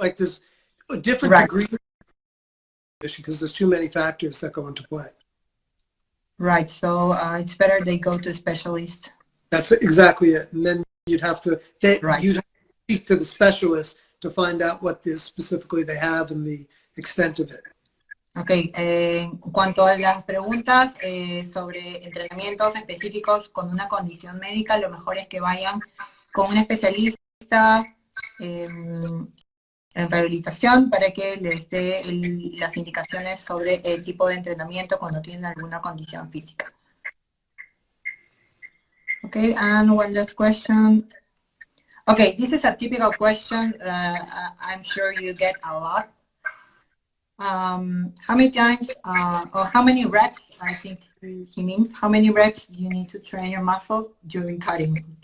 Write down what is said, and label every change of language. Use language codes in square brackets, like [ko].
[en] Like there's a different degree of condition because there's too many factors that go into play. Right. So it's better they go to a specialist. That's exactly it. And then you'd have to speak to the specialist to find out what specifically they have and the extent of it. [es] Ok, en cuanto a las preguntas sobre entrenamientos específicos con una condición médica, lo mejor es que vayan con un especialista en rehabilitación para que les dé las indicaciones sobre el tipo de entrenamiento cuando tienen alguna condición física. [en] Okay, and one last question. Okay, this is a typical question I'm sure you get a lot. How many times or how many reps, I think he means, how many reps do you need to train your muscle during cutting?